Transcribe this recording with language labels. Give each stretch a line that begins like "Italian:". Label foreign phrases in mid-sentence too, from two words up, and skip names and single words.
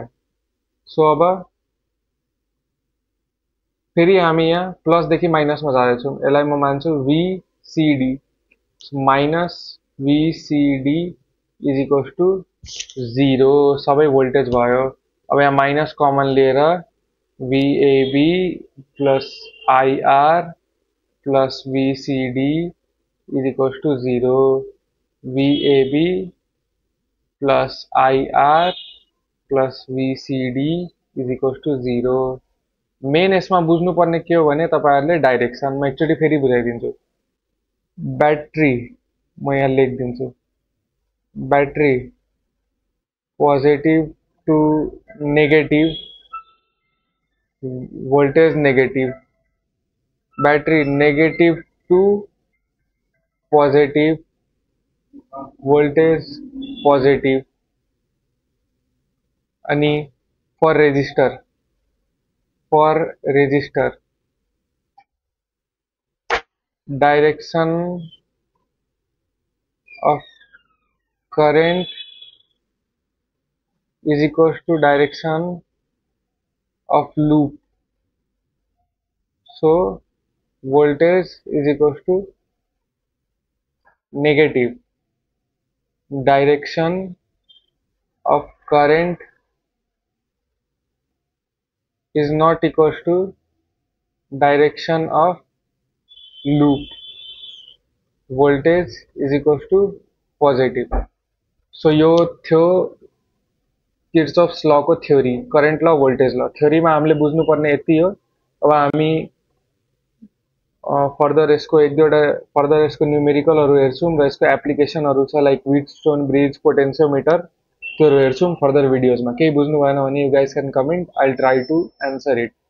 Nepali: सो अब फेरि हामी यहाँ प्लस देखि माइनस मा जाँदैछौं. यसलाई म मान्छु VCD. माइनस VCD = 0. सबै भोल्टेज भयो. अब यहाँ
English: minus common
Nepali: लिएर VAB प्लस IR प्लस VCD = 0. VAB प्लस IR प्लस VCD = 0. मेन यसमा बुझ्नुपर्ने के हो भने तपाईहरुले डाइरेक्सन, म एकचोटी फेरि बुझाइदिन्छु. ब्याट्री म यहाँ लेखिदिन्छु, ब्याट्री
English: positive to negative, voltage negative.
Nepali: ब्याट्री
English: negative to positive, voltage positive. अनि for resistor direction of current is equals to direction of loop. So voltage is equals to negative. Direction of current is not equals to direction of loop. Voltage is equals to positive.
Nepali: So यो थियो किर्चॉफ्स लॉ को थ्योरी,
English: current law, voltage law.
Nepali: थ्योरी में हामीले बुझ्नु पर्ने यति हो. अब हामी फर्दर यसको एक दुईवटा फर्दर यसको न्युमेरिकलहरू हेर्छौँ र यसको एप्लिकेसनहरू छ
English: like Wheatstone bridge potentiometer
Nepali: त्योहरू हेर्छौँ फर्दर भिडियोजमा। केही बुझ्नु भएन भने
English: you guys can comment, I will try to answer it.